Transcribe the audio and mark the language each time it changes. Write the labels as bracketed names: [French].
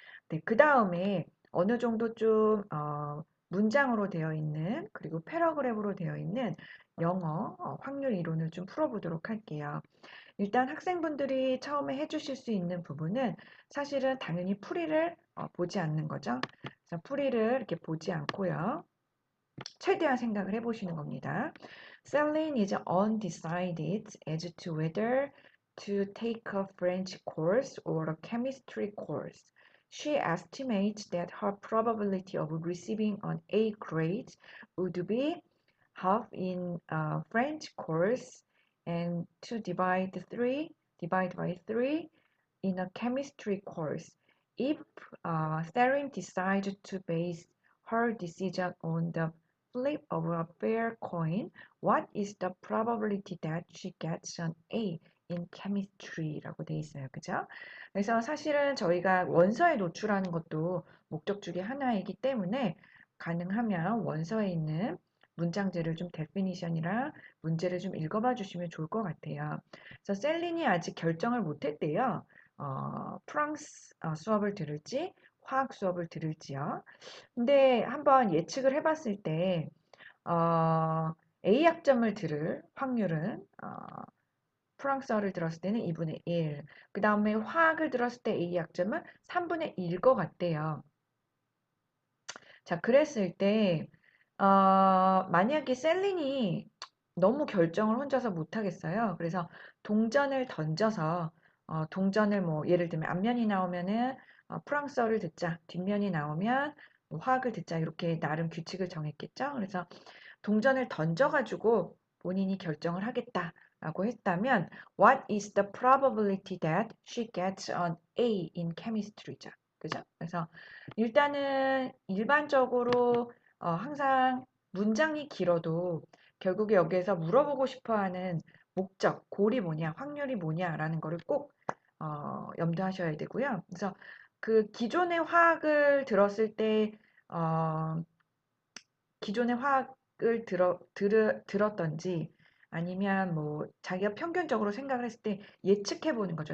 [Korean] 네, 그 다음에 어느 정도 좀 문장으로 되어 있는 그리고 패러그래프로 되어 있는 영어 확률 이론을 좀 풀어보도록 할게요. 일단 학생분들이 처음에 해주실 수 있는 부분은 사실은 당연히 풀이를 보지 않는 거죠. 그래서 풀이를 이렇게 보지 않고요. 최대한 생각을 해보시는 겁니다. [English] Celine is undecided as to whether to take a French course or a chemistry course. She estimates that her probability of receiving an A grade would be half in a French course and divide by 3 in a chemistry course. If Theron decided to base her decision on the flip of a fair coin, what is the probability that she gets an A in chemistry [Korean] 라고 돼 있어요. 그죠? 그래서 사실은 저희가 원서에 노출하는 것도 목적 중에 하나이기 때문에 가능하면 원서에 있는 문장들을 좀 데피니션이랑 문제를 좀 읽어봐 주시면 좋을 것 같아요. 그래서 셀린이 아직 결정을 못했대요. 프랑스 수업을 들을지 화학 수업을 들을지요. 근데 한번 예측을 해봤을 때 A 학점을 들을 확률은 프랑스어를 들었을 때는 2분의 1. 그 다음에 화학을 들었을 때 A 학점은 3분의 1일 것 같대요. 자, 그랬을 때 만약에 셀린이 너무 결정을 혼자서 못하겠어요. 그래서 동전을 던져서 동전을 뭐 예를 들면 앞면이 나오면은 프랑스어를 듣자, 뒷면이 나오면 뭐 화학을 듣자 이렇게 나름 규칙을 정했겠죠. 그래서 동전을 던져가지고 본인이 결정을 하겠다라고 했다면 [English] What is the probability that she gets an A in chemistry죠? [Korean] 그죠? 그래서 일단은 일반적으로 항상 문장이 길어도 결국에 여기에서 물어보고 싶어하는 목적, 골이 뭐냐, 확률이 뭐냐라는 거를 꼭 염두하셔야 되고요. 그래서 그 기존의 화학을 들었을 때 기존의 화학을 들었던지 아니면 뭐 자기가 평균적으로 생각을 했을 때 예측해 보는 거죠.